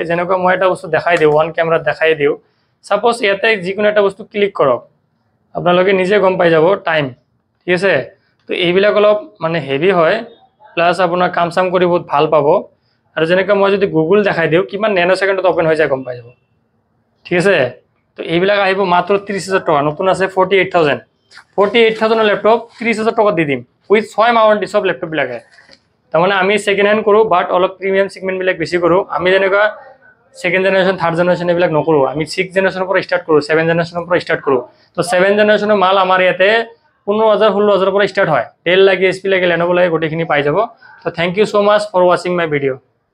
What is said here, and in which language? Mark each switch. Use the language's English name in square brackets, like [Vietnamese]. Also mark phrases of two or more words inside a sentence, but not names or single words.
[Assamese] যেনেকুৱা মই এটা বস্তু দেখাই দিওঁ, ওৱান কেমেৰাত দেখাই দিওঁ। সাপোজ ইয়াতে যিকোনো এটা বস্তু ক্লিক কৰক, আপোনালোকে নিজে গম পাই যাব টাইম, ঠিক আছে। তো এইবিলাক অলপ মানে হেভি হয়, প্লাস আপোনাৰ কাম চাম কৰি বহুত ভাল পাব। আৰু যেনেকৈ মই যদি গুগল দেখাই দিওঁ, কিমান নেনো সেকেন্ডত ওপেন হৈ যায় গম পাই যাব, ঠিক আছে। তো এইবিলাক আহিব মাত্ৰ 30,000 টাকা, নতুন আছে 48,000 ল্যাপটপ 30,000 টাকা দি দিম উইথ 6 মাহ ওয়ারেন্টি সব ল্যাপটপ বিলাকে। তাৰমানে আমি [English] second hand [Assamese] কৰো, বাট অলপ [English] premium segment [Assamese] বিলাক বেছি কৰো। আমি যেনেকুৱা [English] second generation third generation [Assamese] এইবিলাক নকৰো, আমি 6 জেনারেশনৰ পৰা স্টার্ট কৰো, 7 জেনারেশনৰ পৰা স্টার্ট কৰো। তো 7 জেনারেশনৰ মাল আমাৰ ইয়াতে 15,000 16,000 পৰা স্টার্ট হয়। ডেল লাগে, এসপি লাগে, লেনোভো লাগে, গোটেইখিনি পাই যাব। [English] so thank you so much for watching my video.